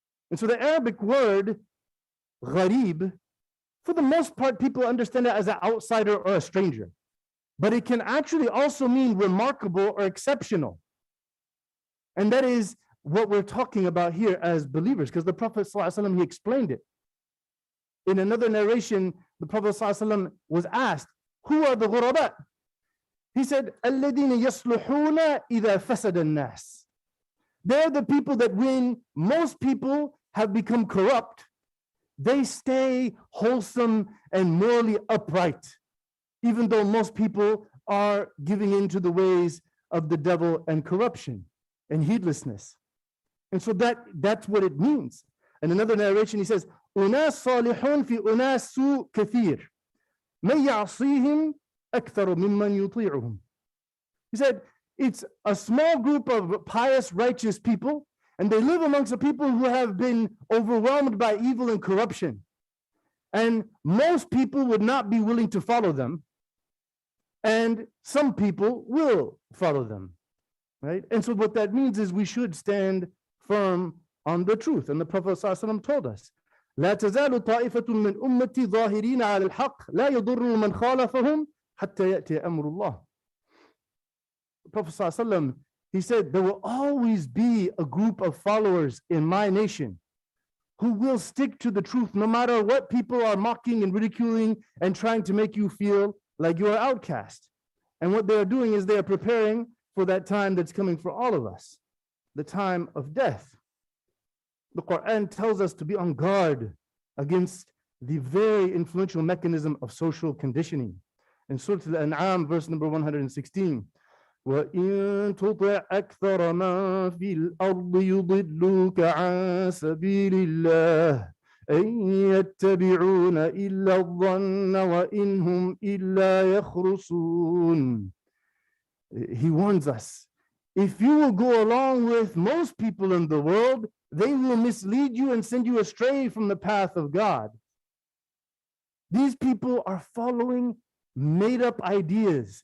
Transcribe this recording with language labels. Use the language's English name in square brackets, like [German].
[English] And so the Arabic word gharib, for the most part, people understand it as an outsider or a stranger, but it can actually also mean remarkable or exceptional. And that is what we're talking about here as believers, because the Prophet ﷺ, he explained it. In another narration, the Prophet ﷺ was asked, who are the ghuraba? He said, [Arabic] الَّذِينَ يَصْلُحُونَ إِذَا فَسَدَ النَّاسِ. [English] They're the people that when most people have become corrupt, they stay wholesome and morally upright, even though most people are giving into the ways of the devil and corruption and heedlessness. And so that's what it means. In another narration, he says, [Arabic] أُنَاسٌ صَالِحُونَ فِي أُنَاسُ سُوءٍ كَثِيرٌ مَنْ يَعْصِيهِمْ أَكْثَرُ مِمَّنْ يُطِيعُهُمْ. [English] He said, it's a small group of pious, righteous people, and they live amongst the people who have been overwhelmed by evil and corruption. And most people would not be willing to follow them, and some people will follow them, right? And so what that means is we should stand firm on the truth. And the Prophet ﷺ told us, [Arabic] لا تزال طائفة من أمتي ظاهرين على الحق لا يضر من خالفهم حتى يأتي أمر الله. [English] The Prophet ﷺ, he said, there will always be a group of followers in my nation who will stick to the truth no matter what people are mocking and ridiculing and trying to make you feel like you're an outcast. And what they are doing is they are preparing for that time that's coming for all of us, the time of death. The Quran tells us to be on guard against the very influential mechanism of social conditioning. In Surah Al-An'am, verse number 116, [Arabic] وَإِن تُطِعْ أَكْثَرَ مَا فِي الْأَرْضِ يُضِلُّوكَ عَن سَبِيلِ اللَّهِ أَن يَتَّبِعُونَ إِلَّا الظَّنَّ وَإِنْ هُمْ إِلَّا يَخْرُصُونَ. [English] He warns us, if you will go along with most people in the world, they will mislead you and send you astray from the path of God. These people are following made-up ideas.